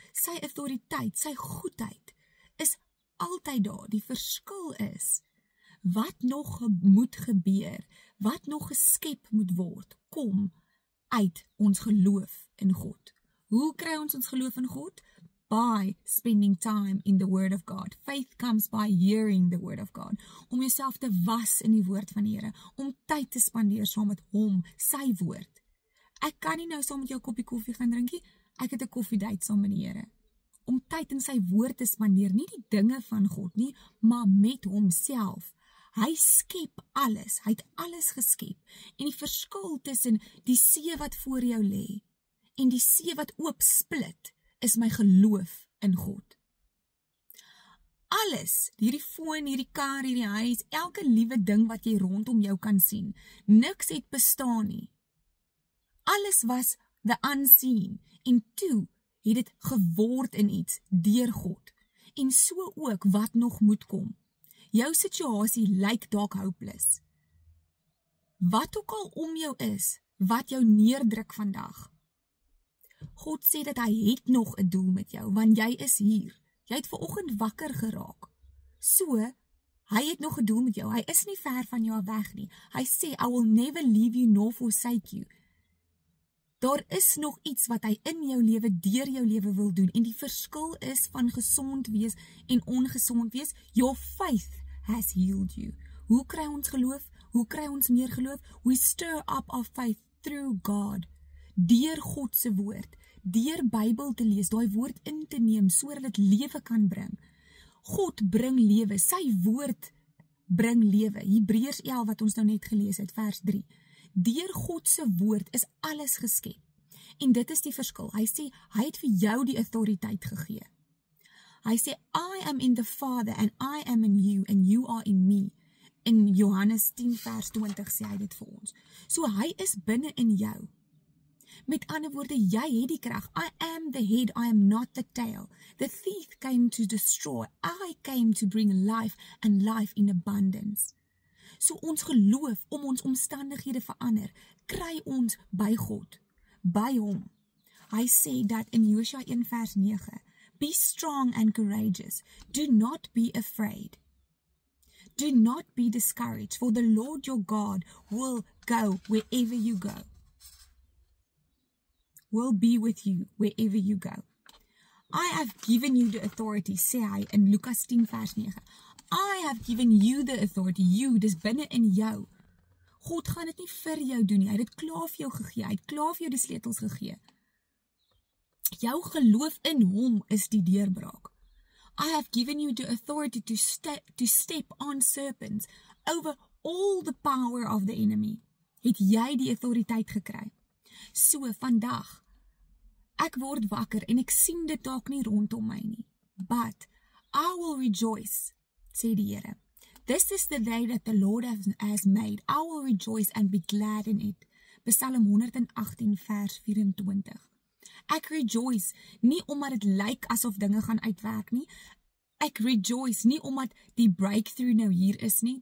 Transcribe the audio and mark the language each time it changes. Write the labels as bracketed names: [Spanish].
[Afrikaans] Sy autoriteit, sy goedheid is altyd daar. Die verskil is, wat nog moet gebeur, wat nog geskep moet word, kom uit ons geloof in God. Hoe kry ons geloof in God? [English] By spending time in the word of God. Faith comes by hearing the word of God. [Afrikaans] Om jouself te was in die woord van die Here, om tyd te spandeer saam met hom, sy woord. Ek kan nie nou saam met jou 'n koppie koffie gaan drinkie, ek het 'n koffiedייט saam met die Here. Om tyd in sy woord te spandeer, nie die dinge van God nie, maar met homself. Hy skep alles, hy het alles geskep. En die verskil tussen die see wat voor jou lê en die see wat oop split, is my geloof in God. Alles, hierdie foon, hierdie kar, hierdie huis, elke liewe ding wat jy rondom jou kan sien, niks het bestaan nie. Alles was [English] the unseen, [Afrikaans] en toe het dit geword in iets, deur God. En so ook wat nog moet kom. Jou situasie lyk dalk hopeless. Wat ook al om jou is, wat jou neerdruk vandag. God sê dat hy het nog 'n doel met jou, want jy is hier. Jy het vanoggend wakker geraak. So, hy het nog 'n doel met jou. Hy is nie ver van jou weg nie. Hy sê, [English] I will never leave you nor forsake you. [Afrikaans] Daar is nog iets wat hy in jou lewe, deur jou lewe wil doen. En die verskil is van gesond wees en ongesond wees. [English] Your faith has healed you. [Afrikaans] Hoe kry ons geloof? Hoe kry ons meer geloof? [English] We stir up our faith through God. [Afrikaans] Deur God se woord, deur Bybel te lees, daai woord in te neem, sodat dit lewe kan bring. God bring lewe, sy woord bring lewe. Hebreërs 11 wat ons nou net gelees het, vers 3. Deur God se woord is alles geskep. En dit is die verskil. Hy sê, hy het vir jou die autoriteit gegee. Hy sê, [English] I am in the Father and I am in you and you are in me. [Afrikaans] In Johannes 10 vers 20 sê hy dit vir ons. So hy is binne in jou. Met ander woorde, jy het die krag. [English] I am the head, I am not the tail. The thief came to destroy. I came to bring life and life in abundance. [Afrikaans] So ons geloof om ons omstandighede verander, kry ons by God, by hom. Hy sê dat in Josua 1 vers 9, [English] be strong and courageous. Do not be afraid. Do not be discouraged, for the Lord your God will go wherever you go. Will be with you wherever you go. I have given you the authority, [Afrikaans] sê hy in Lukas 10 vers 9. [English] I have given you the authority, you, [Afrikaans] dis binne in jou. God gaan dit nie vir jou doen nie, hy het dit klaar vir jou gegee, hy het klaar vir jou die sleutels gegee. Jou geloof in hom is die deurbraak. [English] I have given you the authority to step on serpents over all the power of the enemy. [Afrikaans] Het jy die autoriteit gekry? So, vandag, ek word wakker en ek sien dit dalk nie rondom my nie. [English] But I will rejoice, [Afrikaans] sê die Here. [English] This is the day that the Lord has made. I will rejoice and be glad in it. [Afrikaans] Psalm 118 vers 24. Ek rejoice, nie omdat dit lyk asof dinge gaan uitwerk nie. Ek rejoice, nie omdat die breakthrough nou hier is nie.